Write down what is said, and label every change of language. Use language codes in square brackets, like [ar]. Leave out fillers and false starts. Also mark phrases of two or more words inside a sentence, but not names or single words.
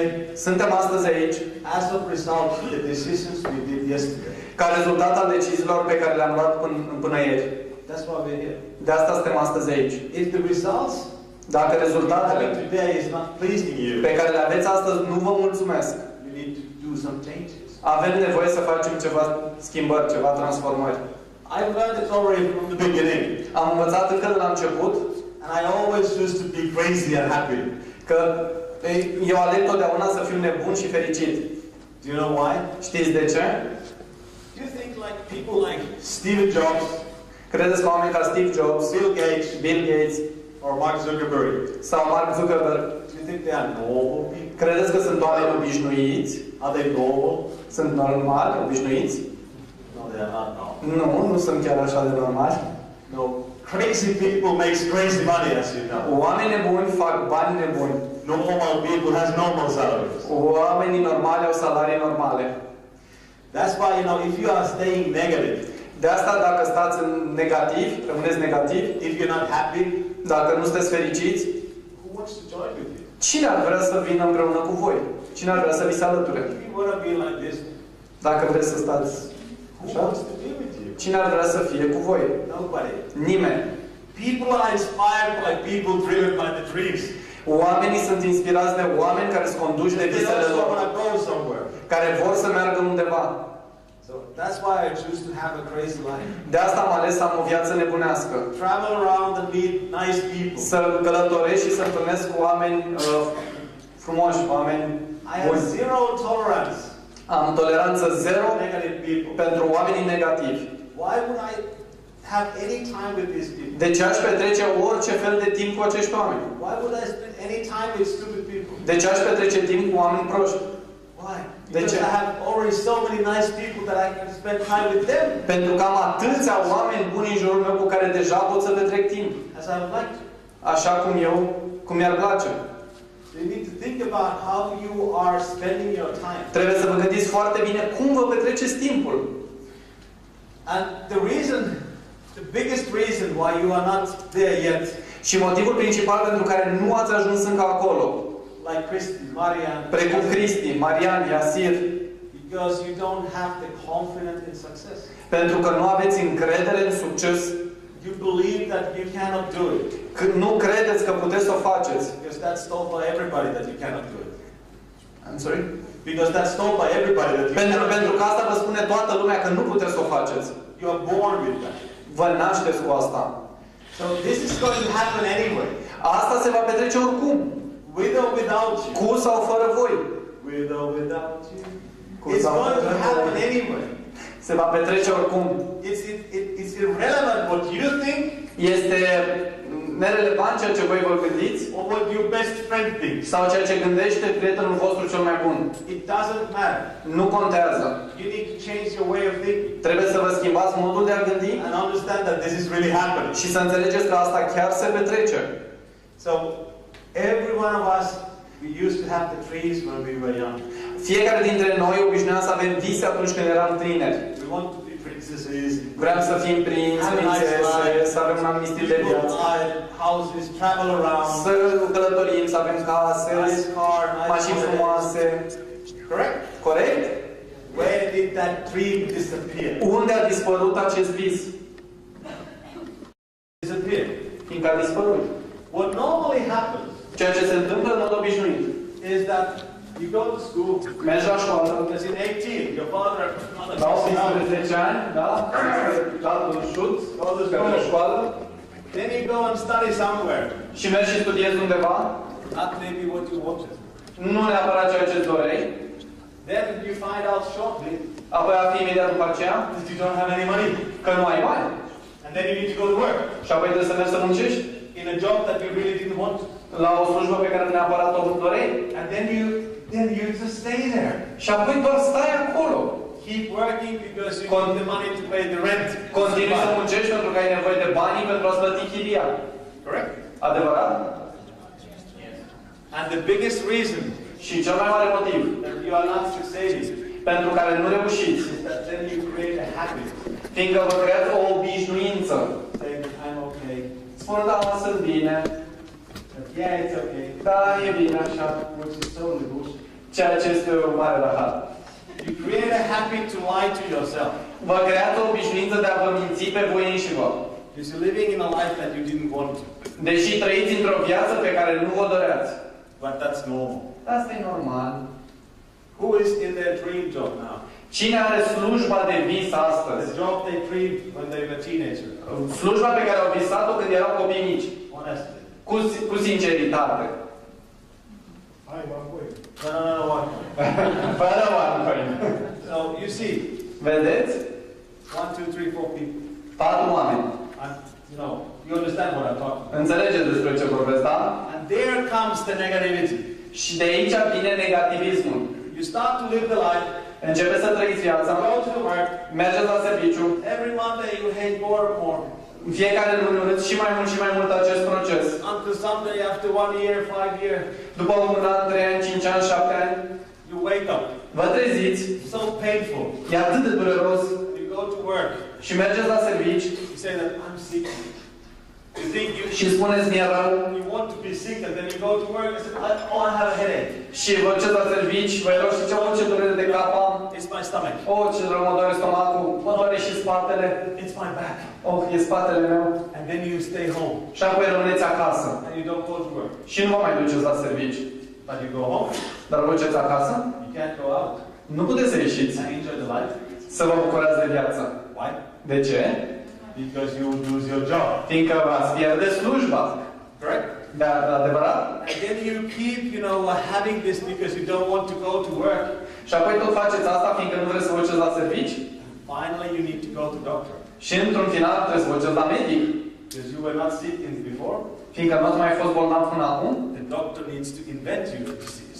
[ro] Suntem astăzi aici [en] as a result of the decisions we did yesterday. [ro] ca rezultat al deciziilor pe care le-am luat până ieri. [en] That's why we're here. [ro] De asta suntem astăzi aici. [en] If the results [ro] Dacă [en] having [ro] rezultatele [en] today is not pleasing you, [ro] pe care le aveți astăzi nu vă mulțumesc, [en] you need to do some changes. [ro] avem nevoie să facem ceva schimbări, ceva transformări. [en] I've learned it already from the beginning, [ro] Am învățat încă de la început [en] and I always choose to be crazy and happy. [ro] că eu aleg totdeauna să fiu nebun și fericit. [en] Do you know why? [ro] Știți de ce? [en] Do you think like people like Steve Jobs, [ro] Credeți că oameni ca Steve Jobs, [en] Bill Gates, [ro] Bill Gates [en] or Mark Zuckerberg, [ro] sau Mark Zuckerberg, [en] do you think they are normal people? [ro] credeți că sunt oameni obișnuiți? [en] Are they normal? [ro] Sunt normali, obișnuiți? [en] No, they are not normal. [ro] Nu sunt chiar așa de normali. [en] No, crazy people makes crazy money, as you know. [ro] Oameni nebuni fac bani nebuni. [en] Normal people has normal salaries. [ro] Oamenii normali au salarii normale. [en] That's why, you know, if you are staying negative, [ro] De asta dacă stați în negativ, rămâneți negativ, [en] if you're not happy, [ro] dacă nu sunteți fericiți, [en] who wants to join with you? [ro] cine ar vrea să vină împreună cu voi? Cine ar vrea să vi se alăture? [en] If you want to be like this, [ro] Dacă vreți să stați [en] who [ro] așa, [en] wants to be with you? [ro] cine ar vrea să fie cu voi? [en] Nobody. [ro] Nimeni. [en] People are inspired by people driven by the dreams. [ro] Oamenii sunt inspirați de oameni care sunt conduși de [en] They [ro] visele [en] also [ro] lor, [en] want to go somewhere. [ro] care vor să meargă undeva. [en] So that's why I choose to have a crazy life. [ro] De asta am ales să am o viață nebunească. [en] Travel around and meet nice people. [ro] Să călătoresc și să întâlnesc cu oameni frumoși, oameni [en] I have [ro] buni. [en] zero tolerance [ro] Am toleranță zero [en] for negative people. [ro] pentru oamenii negativi. [en] Why would I have any time with these people? [ro] De ce aș petrece orice fel de timp cu acești oameni? [en] Why would I spend any time with stupid people? [ro] De ce aș petrece timp cu oameni proști? [en] Why? [ro] De [en] Because [ro] ce? [en] I have already so many nice people that I can spend time with them [ro] Pentru că am atâția oameni buni în jurul meu cu care deja pot să petrec timp. [en] as I would like to. [ro] Așa cum mi-ar place. [en] So you need to think about how you are spending your time. [ro] Trebuie să vă gândiți foarte bine cum vă petreceți timpul. [en] And the biggest reason why you are not there yet, [ro] Și motivul principal pentru care nu ați ajuns încă acolo. [en] like Christy, Marian, [ro] precum Cristi, Marian, Iasir, [en] because you don't have the confidence in success. [ro] pentru că nu aveți încredere în succes, [en] You believe that you cannot do it. [ro] că nu credeți că puteți să o faceți. [en] Because that's told by everybody that you cannot do it. I'm sorry? Because that's told by everybody that you [ro] Pentru [en] cannot [ro] că asta vă spune toată lumea că nu puteți să o faceți. [en] You are born with that. [ro] Vă nașteți cu asta. [en] So this is going to happen anyway. [ro] Asta se va petrece oricum. [en] With or without you. [ro] Cu sau fără voi. [en] With or without you. [ro] Cu [en] It's [ro] sau [en] going [ro] fără [en] to happen [ro] voi. [en] anyway. [ro] Se va petrece oricum. [en] It's irrelevant what you think [ro] Este nerelevant ceea ce voi vă gândiți [en] or what your best friend thinks. [ro] sau ceea ce gândește prietenul vostru cel mai bun. [en] It doesn't matter. [ro] Nu contează. [en] You need to change your way of thinking [ro] Trebuie să vă schimbați modul de a gândi [en] and understand that this is really happening. [ro] și să înțelegeți că asta chiar se petrece. [en] So every one of us, we used to have the dreams when we were young. [ro] Fiecare dintre noi obișnuiam să avem vise atunci când eram tineri. [en] We want to be princesses. [ro] Vreau să fim prinți, prințese, să avem un anumit stil de viață. [en] Houses, travel around. [ro] Să călătorim, să avem case, [en] Nice car, nice [ro] mașini frumoase. [en] Correct? [ro] Corect? [en] Where did that dream disappear? [ro] Unde a dispărut acest vis? [en] Disappear. [ro] Fiindcă a dispărut. [en] What normally happens [ro] Ceea ce se întâmplă în mod obișnuit. [en] is that you go to school. [ro] Mergi la școală. [en] Because in 18, your father [ro] La 18 ani, da? Tatăl șut, la școală. [en] Then you go and study somewhere. [ro] Și mergi și studiezi undeva. [en] Not maybe what you wanted. [ro] Nu neapărat ceea ce doreai. [en] Then you find out shortly [ro] Apoi afli imediat după aceea [en] that you don't have any money. [ro] că nu ai bani. [en] And then you need to go to work. [ro] Și apoi trebuie să mergi să muncești [en] In a job that you really didn't want. [ro] la o slujbă pe care neapărat o doreai. [en] And then you just stay there. [ro] Și apoi doar stai acolo. [en] Keep working because you need the money to pay the rent. [ro] Continui să muncești pentru că ai nevoie de bani pentru a-ți plăti chiria. [en] Correct? [ro] Adevărat? [en] And the biggest reason [ro] Și cel mai mare motiv [en] that you are not succeeding [ro] pentru care nu reușiți, [en] is that then you create a habit. [ro] fiindcă vă creați o obișnuință. [en] Saying, I'm okay. [ro] Spun, da, mă, sunt bine. [en] But yeah, it's okay. [ro] Da, e bine așa. [en] Which is totally bullshit. [ro] Ceea ce este o mare rahat. [en] You create a habit to lie to yourself. [ro] Vă creați o obișnuință de a vă minți pe voi înși vă. [en] Because you're living in a life that you didn't want to. [ro] Deși trăiți într-o viață pe care nu vă doreați. [en] But that's normal. [ro] Asta e normal. [en] Who is in their dream job now? [ro] Cine are slujba de vis astăzi? [en] The job they dreamed when they were teenagers. [ro] Slujba pe care au visat-o când erau copii mici. [en] Honestly. [ro] Cu sinceritate. [en] Hi, one point. No, one point. [ro] Fără oameni. [en] So, you see. [ro] Vedeți? [en] 1, 2, 3, 4 people. [ro] 4 oameni. [en] You understand what I'm talking about. [ro] Înțelegeți despre ce vorbesc, da? [en] And there comes the negativity. [ro] Și de aici vine negativismul. [en] You start to live the life. [ro] Începeți să trăiți viața. [en] Go to the work. [ro] Mergeți la serviciu. [en] Every Monday you hate more and more. [ro] În fiecare lună urâți și mai mult acest proces. [en] Until someday after 1 year, 5 years. [ro] După 1 an, 3 ani, 5 ani, 7 ani. [en] You wake up. [ro] Vă treziți. [en] So painful. [ro] E atât de dureros. [en] You go to work. [ro] Și mergeți la servici. [en] You say that I'm sick. You think you [ro] Și spuneți mi-e rău. [en] You want to be sick and then you go to work and say, oh, I have a headache. [ro] Și vă duceți la servici, vă rog și ce durere de cap am. [en] It's my stomach. [ro] Oh, ce rău mă doare stomacul. Mă doare și spatele. [en] It's my back. [ro] Oh, e spatele meu. [en] And then you stay home. [ro] Și apoi rămâneți acasă. [en] And you don't go to work. [ro] Și nu vă mai duceți la servici. [en] But you go home. [ro] Dar vă duceți acasă. [en] You can't go out. [ro] Nu puteți să ieșiți. [en] And enjoy the life. [ro] Să vă bucurați de viață. [en] Why? [ro] De ce? [en] Because you will lose your job. [ro] Fiindcă v-ați pierde slujba. [en] Correct? [ro] Da, adevărat? [en] And then you keep, having this because you don't want to go to work. [ro] Și apoi tot faceți asta fiindcă nu vreți să vă duceți la servici. [en] Finally, you need to go to doctor. [ro] Și într-un final trebuie să vă duceți la medic. [en] Because you were not sick before. [ro] Fiindcă nu ați mai fost bolnav până acum. [en] The doctor needs to invent you a disease.